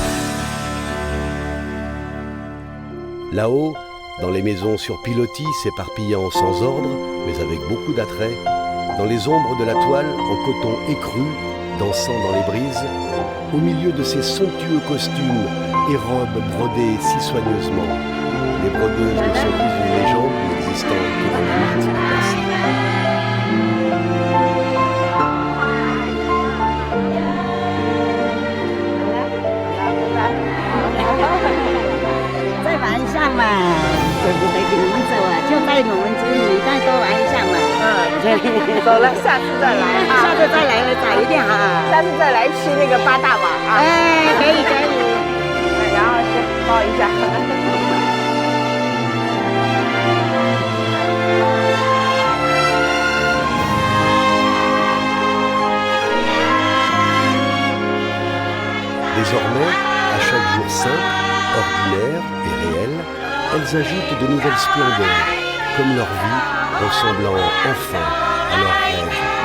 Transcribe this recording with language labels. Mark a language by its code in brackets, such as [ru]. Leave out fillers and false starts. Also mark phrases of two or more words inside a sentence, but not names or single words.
[fr] Là-haut, dans les maisons sur pilotis s'éparpillant sans ordre, mais avec beaucoup d'attrait, dans les ombres de la toile en coton écru, dansant dans les brises, au milieu de ces somptueux costumes et robes brodées si soigneusement, les brodeuses ne sont plus une légende n'existant que dans les mythes du passé. [zh] 再玩一下嘛，对不对？跟你们走啊，就带我们这里再多玩一下嘛。走了，下次再来啊！下次再来了早一点哈。下次再来吃那个八大碗啊！哎，可以可以。然后是抱一下。 [fr] Désormais, à chaque jour simple, ordinaire et réel, elles ajoutent de nouvelles splendeurs, comme leur vie ressemblant enfin à leur rêve.